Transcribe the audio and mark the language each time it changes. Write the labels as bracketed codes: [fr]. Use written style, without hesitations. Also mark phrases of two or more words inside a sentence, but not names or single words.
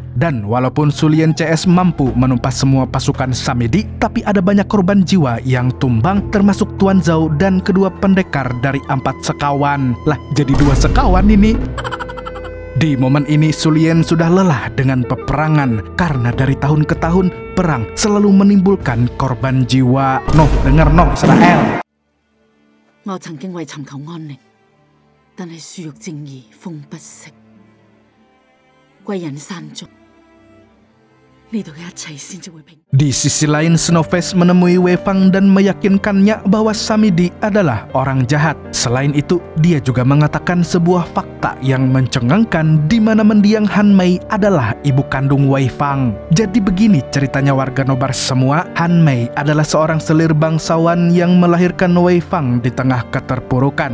[id] Dan walaupun Su Lian CS mampu menumpas semua pasukan Samedi, tapi ada banyak korban jiwa yang tumbang, termasuk Tuan Zhao dan kedua pendekar dari 4 sekawan. Lah, jadi 2 sekawan ini. Di momen ini, Su Lian sudah lelah dengan peperangan. Karena dari tahun ke tahun, perang selalu menimbulkan korban jiwa. Noh, dengar noh, Israel. [yue] 我曾經為尋求安寧，但係樹欲正義，風不息，歸隱山中，呢度嘅一切先至會平。 [id] Di sisi lain, Snowface menemui Wei Fang dan meyakinkannya bahwa Samedi adalah orang jahat. Selain itu, dia juga mengatakan sebuah fakta yang mencengangkan di mana mendiang Han Mei adalah ibu kandung Wei Fang. Jadi begini ceritanya warga nobar semua, Han Mei adalah seorang selir bangsawan yang melahirkan Wei Fang di tengah keterpurukan.